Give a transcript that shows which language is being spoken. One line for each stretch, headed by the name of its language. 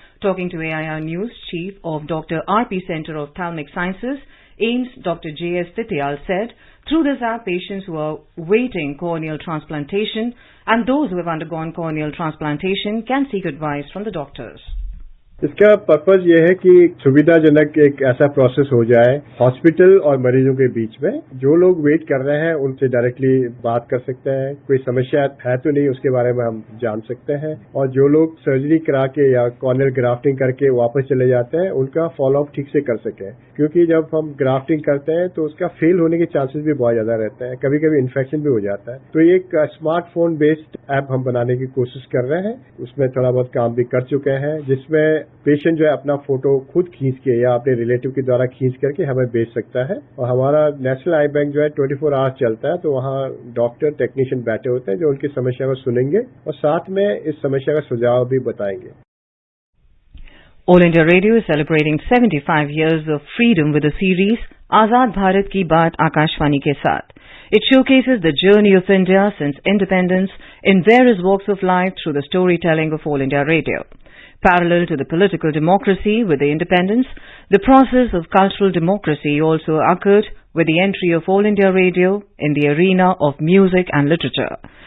English: Talking to AIR News, Chief of Dr. RP Center of Ophthalmic Sciences, AIIMS, Dr. J.S. Titiyal said, through this app, patients who are waiting corneal transplantation and those who have undergone corneal transplantation can seek advice from the doctors.
Hindi: इसका purpose ये है कि सुविधाजनक एक ऐसा process हो जाए hospital और मरीजों के बीच में। जो लोग वेट कर रहे हैं उनसे डायरेक्टली बात कर सकते हैं, कोई समस्या है तो नहीं उसके बारे में हम जान सकते हैं, और जो लोग सर्जरी करा के या कॉर्नियल ग्राफ्टिंग करके वापस चले जाते हैं उनका फॉलो अप ठीक से कर सकें, क्योंकि जब हम ग्राफ्टिंग करते हैं तो उसका फेल होने के चांसेस भी बहुत ज्यादा रहते हैं, कभी कभी इन्फेक्शन भी हो जाता है। तो ये एक स्मार्टफोन बेस्ड ऐप हम बनाने की कोशिश कर रहे हैं, उसमें थोड़ा बहुत काम भी कर चुके हैं, जिसमें पेशेंट जो है अपना फोटो खुद खींच के या अपने रिलेटिव के द्वारा खींच करके हमें भेज सकता है। और हमारा नेशनल आई बैंक जो है 24 आवर्स चलता है, तो वहाँ डॉक्टर टेक्नीशियन बैठे होते हैं जो उनकी समस्या को सुनेंगे और साथ में इस समस्या का सुझाव भी बताएंगे।
English: All India Radio is celebrating 75 years of freedom with the series Azad Bharat Ki Baat Akashvani ke Saath. It showcases the journey of India since independence in various walks of life through the storytelling of All India Radio. Parallel to the political democracy with the independence, the process of cultural democracy also occurred with the entry of All India Radio in the arena of music and literature.